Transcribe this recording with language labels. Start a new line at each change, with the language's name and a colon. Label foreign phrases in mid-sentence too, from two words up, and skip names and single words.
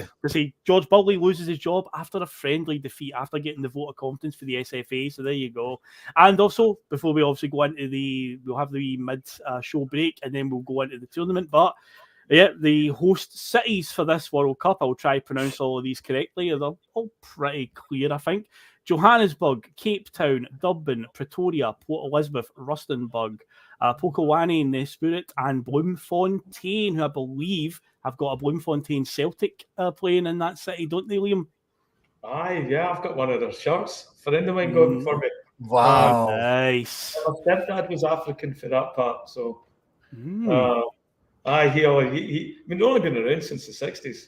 English: To say George Burley loses his job after a friendly defeat, after getting the vote of confidence for the SFA. So there you go. And also, before we obviously go into we'll have the mid-show break, and then we'll go into the tournament. But yeah, the host cities for this World Cup, I'll try to pronounce all of these correctly. They're all pretty clear, I think. Johannesburg, Cape Town, Durban, Pretoria, Port Elizabeth, Rustenburg, Polokwane in the Spirit, and Bloemfontein, who I believe have got a Bloemfontein Celtic playing in that city, don't they, Liam? Aye, yeah, I've got one of their shirts. A friend of mine got them for me. Wow. Nice. My stepdad was African for that part, so... Aye, he they've only been around since the 60s.